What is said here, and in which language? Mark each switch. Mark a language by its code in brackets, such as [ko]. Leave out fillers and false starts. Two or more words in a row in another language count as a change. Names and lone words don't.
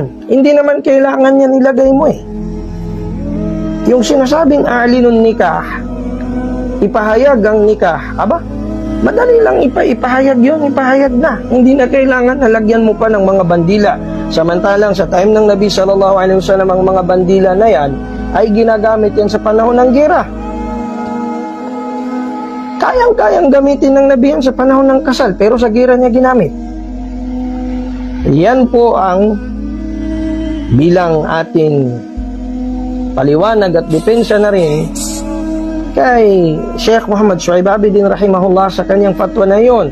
[tl] Hindi naman kailangan yan ilagay mo eh. Yung sinasabing [ar] أعلنوا النكاح, [tl] ipahayag ang nikah, aba, madali lang ipahayag yun, ipahayag na. Hindi na kailangan nalagyan mo pa ng mga bandila. Samantalang sa time ng Nabi [ar] صلى الله عليه وسلم, [tl] ang mga bandila na yan ay ginagamit yan sa panahon ng gera. Kayang-kayang gamitin ng Nabi yan sa panahon ng kasal, pero sa gera niya ginamit. Yan po ang bilang ating paliwanag at depensa na rin kay Sheikh Muhammad Shuaib Abidin rahimahullah sa kanyang fatwa na yon.